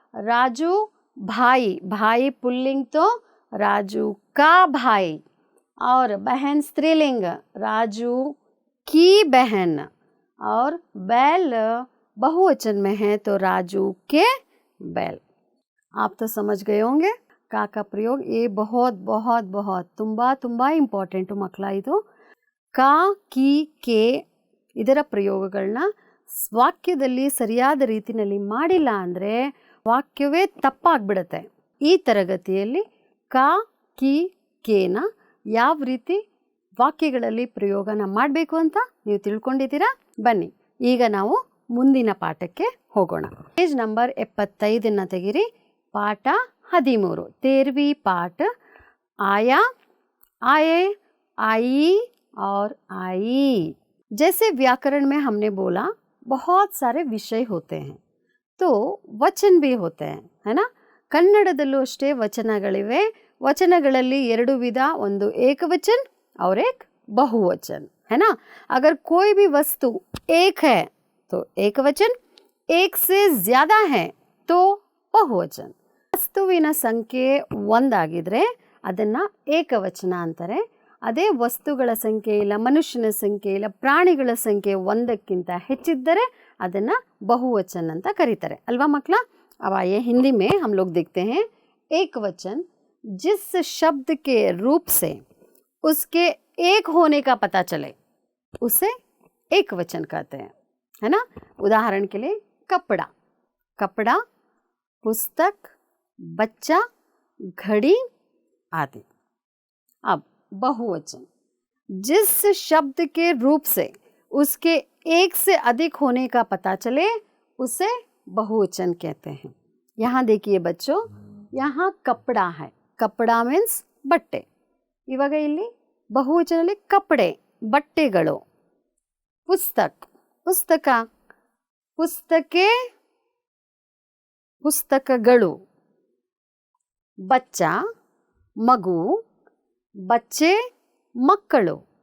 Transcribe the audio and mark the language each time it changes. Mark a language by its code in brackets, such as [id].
[hi] राजू भाई, भाई पुल्लिंग तो राजू का भाई, और बहन स्त्रीलिंग राजू की बहन, और बैल बहुवचन में है तो राजू के बैल। आप तो समझ गए होंगे का प्रयोग। ये बहुत बहुत बहुत [kn] ತುಂಬಾ ಇಂಪಾರ್ಟೆಂಟ್ ಮಕ್ಕಳ ಇದು। ಕಾ ಕಿ ಕೆ ಇದರ ಪ್ರಯೋಗಗಳನ್ನ ವಾಕ್ಯದಲ್ಲಿ ಸರಿಯಾದ ರೀತಿಯಲ್ಲಿ ಮಾಡಿಲ್ಲ ಅಂದರೆ ವಾಕ್ಯವೇ ತಪ್ಪಾಗ್ಬಿಡುತ್ತೆ। ಈ ತರಗತಿಯಲ್ಲಿ ಕಾ ಕಿ ಕೇನ ಯಾವ ರೀತಿ ವಾಕ್ಯಗಳಲ್ಲಿ ಪ್ರಯೋಗನ ಮಾಡಬೇಕು ಅಂತ ನೀವು ತಿಳ್ಕೊಂಡಿದ್ದೀರಾ? ಬನ್ನಿ ಈಗ ನಾವು ಮುಂದಿನ ಪಾಠಕ್ಕೆ ಹೋಗೋಣ। ಪೇಜ್ ನಂಬರ್ 75 ತೆಗಿರಿ। ಪಾಠ 13, [hi] 13वीं पाठ। आया, आए, आई और आई। जैसे व्याकरण में हमने बोला बहुत सारे विषय होते हैं तो वचन भी होते हैं, है ना। [kn] ಕನ್ನಡದಲ್ಲೂ ಅಷ್ಟೇ ವಚನಗಳಿವೆ। ವಚನಗಳಲ್ಲಿ ಎರಡು ವಿಧ, ಒಂದು ಏಕವಚन [hi] और एक बहुवचन, है ना। अगर कोई भी वस्तु एक है तो ಏಕವಚन, एक से ज्यादा है तो बहुवचन। [kn] ವಸ್ತುವಿನ ಸಂಖ್ಯೆ ಒಂದಾಗಿದ್ರೆ ಅದನ್ನ ಏಕವಚನ ಅಂತಾರೆ। ಅದೇ ವಸ್ತುಗಳ ಸಂಖ್ಯೆ ಇಲ್ಲ, ಮನುಷ್ಯನ ಸಂಖ್ಯೆ ಇಲ್ಲ, ಪ್ರಾಣಿಗಳ ಸಂಖ್ಯೆ ಒಂದಕ್ಕಿಂತ ಹೆಚ್ಚಿದ್ದರೆ ಅದನ್ನ बहुवचन ಅಂತ ಕರೀತಾರೆ ಅಲ್ವಾ ಮಕ್ಕಳ। [hi] अब आइए हिंदी में हम लोग देखते हैं। एक वचन जिस शब्द के रूप से उसके एक होने का पता चले उसे एक वचन कहते हैं, है ना। उदाहरण के लिए कपड़ा, कपड़ा, पुस्तक, बच्चा, घड़ी आदि। अब बहुवचन जिस शब्द के रूप से उसके एक से अधिक होने का पता चले उसे बहुवचन कहते हैं। यहाँ देखिए बच्चों, यहाँ कपड़ा है। कपड़ा मीन्स [kn] ಬಟ್ಟೆ। ಇವಾಗ ಇಲ್ಲಿ ಬಹುವಚನದಲ್ಲಿ ಕಪ್ಪಡೆ, ಬಟ್ಟೆಗಳು। ಪುಸ್ತಕ, ಪುಸ್ತಕ, ಪುಸ್ತಕೆ, ಪುಸ್ತಕಗಳು। ಬಚ್ಚ, ಮಗು, ಬಚ್ಚೆ, ಮಕ್ಕಳು।